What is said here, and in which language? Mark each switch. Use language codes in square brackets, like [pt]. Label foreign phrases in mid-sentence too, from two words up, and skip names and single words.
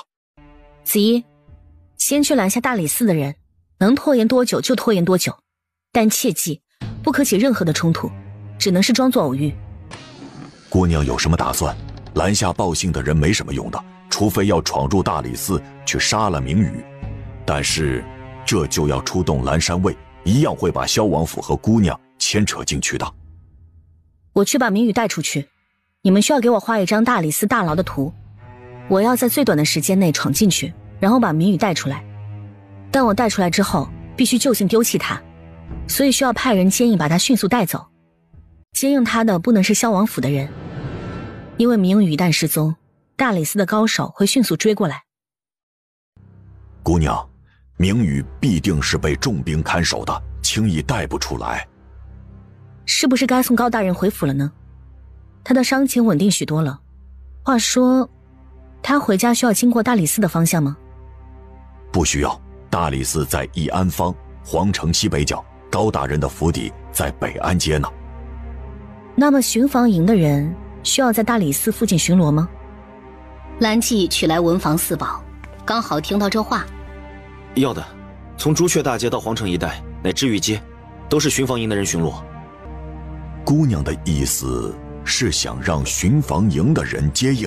[zh] 子怡，先去攔下大理寺的人，能拖延多久就拖延多久，但切記不可起任何的衝突，只能是裝作偶遇。姑娘有什麼打算？攔下報信的人沒什麼用的，除非要闖入大理寺去殺了明宇，但是這就要出動藍山衛，一樣會把蕭王府和姑娘牽扯進去的。我去把明宇帶出去，你們需要給我畫一張大理寺大牢的圖，我要在最短的時間內闖進去，然後把明宇帶出來。但我帶出來之後必須就近丟棄他，所以需要派人接應把他迅速帶走。接應他的不能是蕭王府的人，因為明宇一旦失蹤，大理寺的高手會迅速追過來。姑娘，明宇必定是被重兵看守的，輕易帶不出來。是不是該送高大人回府了呢？他的傷情穩定許多了。話說，他回家需要經過大理寺的方向嗎？不需要，大理寺在義安坊皇城西北角，高大人的府邸在北安街呢。那麼巡防營的人需要在大理寺附近巡邏嗎？藍記取來文房四寶，剛好聽到這話。要的，從朱雀大街到皇城一帶乃至御街，都是巡防營的人巡邏。姑娘的意思是想讓巡防營的人接應。